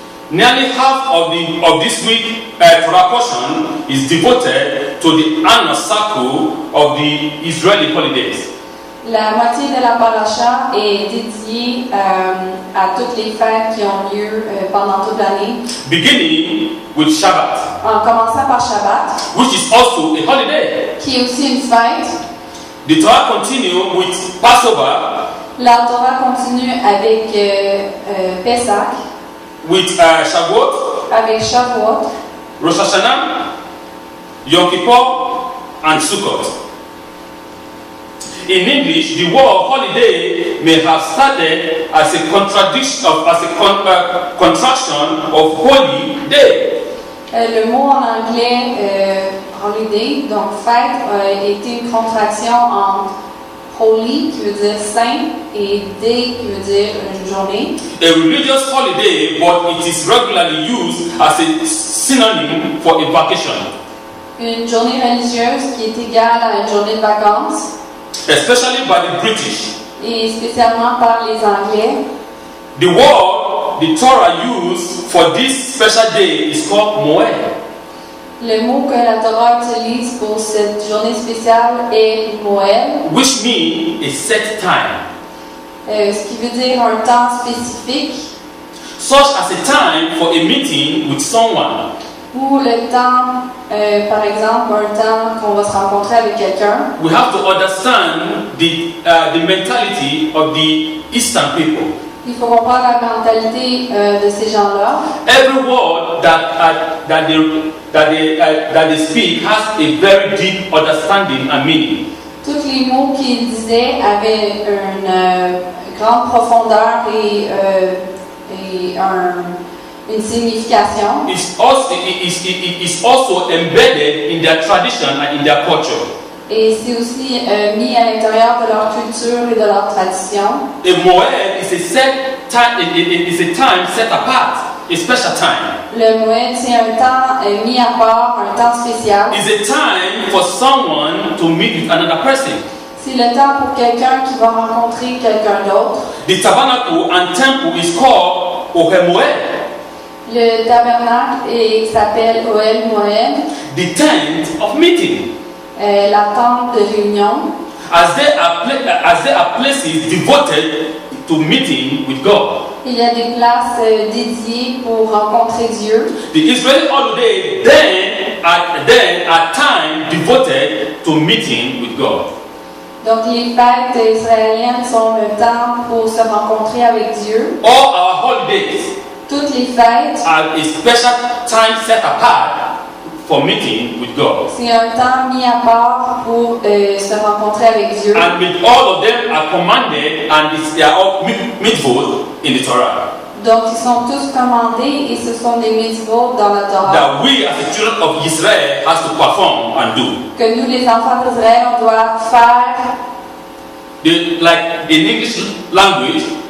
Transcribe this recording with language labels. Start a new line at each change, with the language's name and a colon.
English: Nearly half of this week Torah portion is devoted to the annual cycle of the Israeli holidays.
French: La moitié de la paracha est dédiée à toutes les fêtes qui ont lieu pendant toute l'année.
English: Beginning with Shabbat.
French: En commençant par Shabbat,
English: Which is also a holiday.
French: qui est aussi une fête.
English: The Torah continue with Passover.
French: La Torah continue avec Pesach,
English: with Shavuot,
French: avec Shavuot,
English: Rosh Hashanah, Yom Kippur, and Sukkot. In English, the word holiday may have started as a contraction of holy day.
French: Le mot en anglais holiday, donc fête, a été une contraction entre holy, qui veut dire saint, et day, qui veut dire une journée.
English: A religious holiday, but it is regularly used as a synonym for a vacation.
French: Une journée religieuse qui est égale à une journée de vacances.
English: Especially by the British.
French: Et spécialement par les Anglais.
English: The word the Torah used for this special day is called Moed.
French: Le mot que la Torah utilise pour cette journée spéciale est Moed.
English: Which means a set time.
French: Ce qui veut dire un temps spécifique.
English: Such as a time for a meeting with someone.
French: Ou le temps, par exemple, un temps qu'on va se rencontrer avec quelqu'un.
English: We have to understand the mentality of the Eastern people.
French: Il faut comprendre la mentalité de ces gens-là.
English: Every word that they speak has a very deep understanding and meaning.
French: Tous les mots qu'ils disaient avaient une grande profondeur et une signification.
English: It's also embedded in their tradition and in their culture.
French: Et c'est aussi mis à l'intérieur de leur culture et de leur tradition.
English: A Moed is a time set apart, a special time.
French: Le Moed, c'est un temps mis à part, un temps spécial.
English: It's a time for someone to meet with another person.
French: C'est le temps pour quelqu'un qui va rencontrer quelqu'un d'autre.
English: The tabernacle and temple is called Ohe Moed.
French: Le tabernacle s'appelle Ohel Moed,
English: the tent of meeting,
French: la tente de réunion,
English: as they are places devoted to meeting with God.
French: il y a des places dédiées pour rencontrer Dieu.
English: The Israeli holiday then are time devoted to meeting with God.
French: Donc les fêtes israéliennes sont le temps pour se rencontrer avec Dieu.
English: All our holidays
French: Toutes les fêtes,
English: are a special time set apart for meeting with God.
French: c'est un temps mis à part pour se rencontrer avec Dieu.
English: And with all of them are commanded, and they are all mitzvot in the Torah.
French: Donc ils sont tous commandés et ce sont des mitzvot dans la Torah
English: That we as the children of Israel has to perform and do.
French: que nous les enfants d'Israël on doit faire
English: Like in English language,